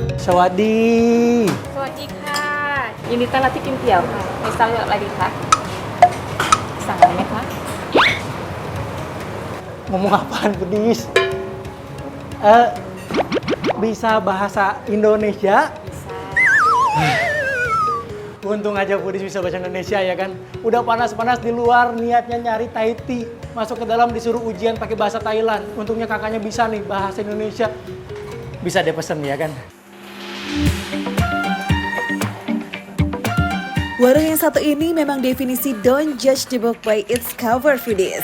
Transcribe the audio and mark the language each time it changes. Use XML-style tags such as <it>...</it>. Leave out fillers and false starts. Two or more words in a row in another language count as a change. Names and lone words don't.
<th>สวัสดี สวัสดีค่ะยินดีต้อนรับที่กินเตี๋ยวค่ะไม่ทราบอะไรดีคะสั่งอะไรไหมคะ</th> <id>Ngomong apaan, Budis? Bisa bahasa Indonesia? Bisa. Untung aja Budis bisa bahasa Indonesia ya kan. Udah panas-panas di luar, niatnya nyari</id> <en>Thai tea.</en> <id>Masuk ke dalam disuruh ujian pakai bahasa Thailand. Untungnya kakaknya bisa nih bahasa Indonesia. Bisa deh pesen ya kan. Warung yang satu ini memang definisi</id> <en>don't judge the book by its cover,</en> <id>foodies.</id>